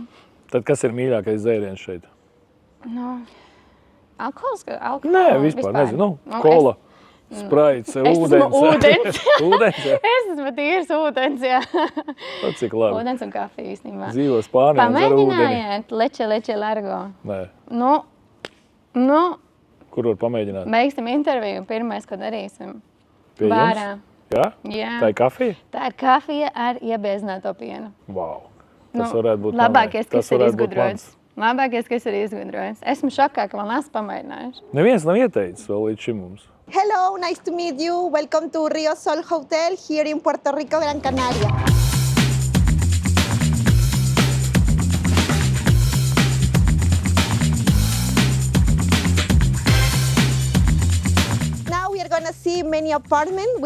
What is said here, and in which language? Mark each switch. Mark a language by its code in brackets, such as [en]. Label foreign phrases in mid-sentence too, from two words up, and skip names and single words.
[lv] Tad kas ir mīļākais dzēriens šeit? Alkohols? Nē, vispār nezinu. Kola, spraits, ūdens. Ūdens, jā. Es esmu tīrs ūdens, jā. Cik labi. Ūdens un kafija īstenībā. Dzīvo Spānijā, dzer ūdeni. Pamēģinājiet [es] leche largo. [lv] Nē. Kur var pamēģināt? Beigsim interviju, pirmais, ko darīsim. Pie Bārā. jums? Jā? Jā. Tā ir kafija? Tā ir kafija ar iebiezināto pienu. Wow. Tas varētu būt labākais, kas ir mans. izgudrojis. Labākais, kas ir izgudrojis. Esmu šokā, ka vēl neesmu pamēģinājuši. Neviens nav ieteicis vēl līdz šim mums. [en] Hello, nice to meet you. Welcome to Rio Sol Hotel here in Puerto Rico, Gran Canaria. Now we are going to see many apartments.